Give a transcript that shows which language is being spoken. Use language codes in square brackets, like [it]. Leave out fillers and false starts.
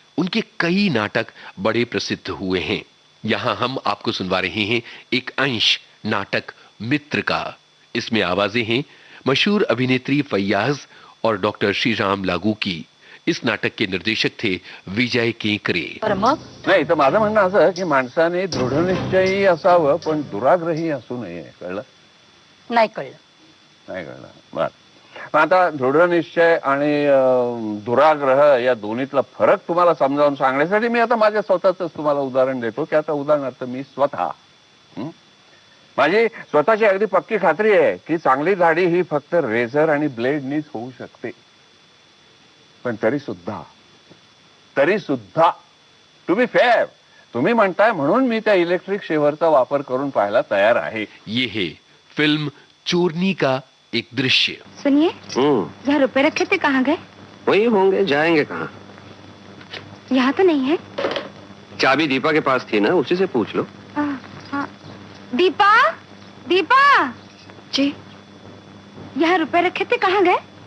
[hi] उनके कई नाटक बड़े प्रसिद्ध हुए हैं। यहां हम आपको सुनवा रहे हैं एक अंश नाटक मित्र का। इसमें आवाजें हैं मशहूर अभिनेत्री फैयाज और डॉक्टर श्रीराम लागू की। इस नाटक के निर्देशक थे विजय केकरे। [mr] नाही तर माझं म्हणणं असं की माणसाने दृढनिश्चयी असावं पण दुराग्रही असू नये. कळलं? नाही कळलं. नाही कळलं. बर. पण आता दृढनिश्चय आणि दुराग्रह या दोन्हीतला फरक तुम्हाला समजावून सांगण्यासाठी मी आता माझ्या स्वतःच तुम्हाला उदाहरण देतो की आता उदाहरणार्थ मी स्वतः माझी स्वतःची अगदी पक्की खात्री आहे की चांगली दाढी ही फक्त रेझर आणि ब्लेडनीच होऊ शकते. पण तरी सुद्धा तुम्ही फेअर तुम्ही म्हणताय म्हणून मी त्या इलेक्ट्रिक शेव्हरचा वापर करून पाहायला तयार आहे. [hi] ये है फिल्म चोरनी का एक दृश्य। सुनिए, यहाँ रुपए रखे थे, कहाँ गए? वही होंगे, जाएंगे कहाँ? यहाँ तो नहीं है। चाबी दीपा के पास थी ना, उसी से पूछ लो। हाँ। दीपा, दीपा जी, यहाँ रुपए रखे थे, कहाँ गए?